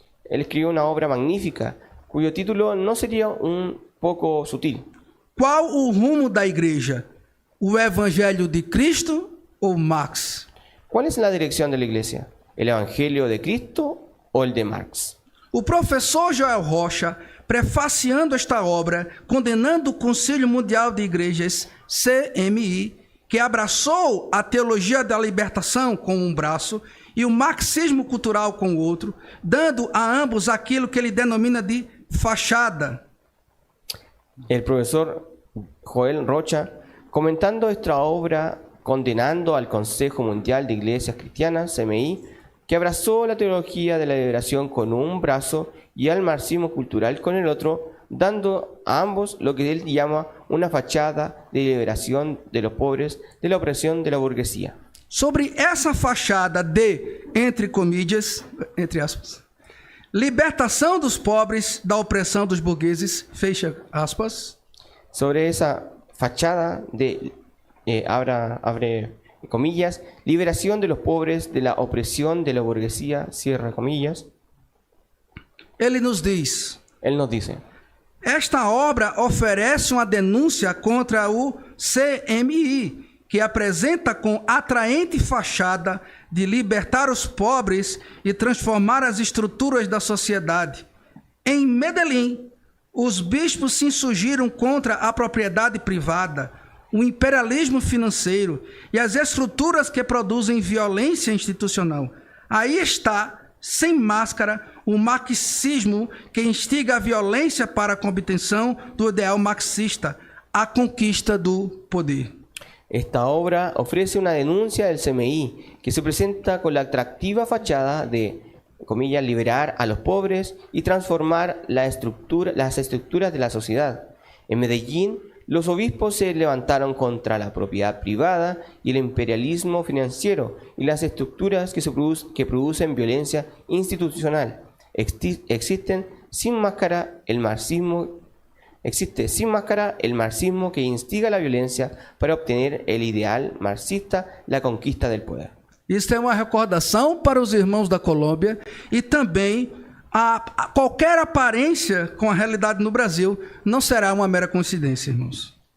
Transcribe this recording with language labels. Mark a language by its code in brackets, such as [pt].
[es] él escribió una obra magnífica cuyo título no sería un poco sutil. [pt] Qual o rumo da igreja? O Evangelho de Cristo ou Marx? [es] ¿Cuál es la dirección de la iglesia? ¿El Evangelio de Cristo o el de Marx? [pt] O professor Joel Rocha, prefaciando esta obra, condenando o Conselho Mundial de Igrejas, CMI, que abraçou a teologia da libertação com um braço e o marxismo cultural com o outro, dando a ambos aquilo que ele denomina de fachada. [es] El profesor Joel Rocha, comentando esta obra, condenando al Consejo Mundial de Iglesias Cristianas, CMI, que abrazó la teología de la liberación con un brazo y al marxismo cultural con el otro, dando a ambos lo que él llama una fachada de liberación de los pobres de la opresión de la burguesía. [pt] Sobre essa fachada de, [es] entre comillas, [pt] entre aspas, libertação dos pobres da opressão dos burgueses, fecha aspas, [es] Sobre esa fachada de, abre comillas, liberación de los pobres de la opresión de la burguesía, cierra comillas, [pt] ele nos diz: [es] él nos dice, [pt] esta obra oferece uma denúncia contra o CMI, que apresenta com atraente fachada de libertar os pobres e transformar as estruturas da sociedade. Em Medellín, os bispos se insurgiram contra a propriedade privada, o imperialismo financeiro e as estruturas que produzem violência institucional. Aí está, sem máscara, o marxismo que instiga a violência para a obtenção do ideal marxista, a conquista do poder. [es] esta obra ofrece una denuncia del CMI que se presenta con la atractiva fachada de comillas, liberar a los pobres y transformar las estructuras de la sociedad. En Medellín, los obispos se levantaron contra la propiedad privada y el imperialismo financiero y las estructuras que producen violencia institucional. Existe sin máscara el marxismo que instiga la violencia para obtener el ideal marxista, la conquista del poder. [pt] Isso é uma recordação para os irmãos da Colômbia e também qualquer aparência com a realidade no Brasil não será uma mera coincidência, irmãos.